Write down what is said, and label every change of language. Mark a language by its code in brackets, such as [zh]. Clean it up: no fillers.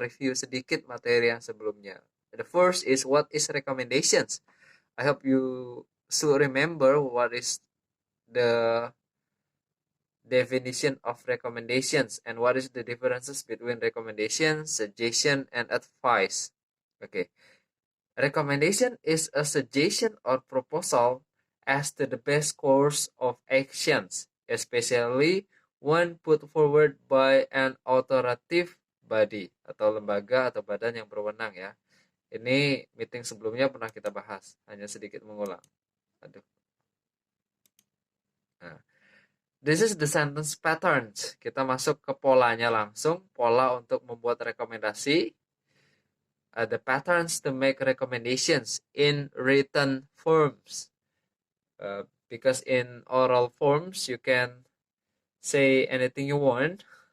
[id] Review sedikit materi yang sebelumnya. [en] The first is what is recommendations. I hope you should remember what is the definition of recommendations and what is the differences between recommendation, suggestion, and advice. Okay. Recommendation is a suggestion or proposal as to the best course of actions, especially when put forward by an authoritative body [id] atau lembaga atau badan yang berwenang ya. Ini meeting sebelumnya pernah kita bahas, hanya sedikit mengulang. Aduh. Nah, [en] this is the sentence patterns. [id] Kita masuk ke polanya langsung, pola untuk membuat rekomendasi. [en] The patterns to make recommendations in written forms. Because in oral forms you can say anything you want.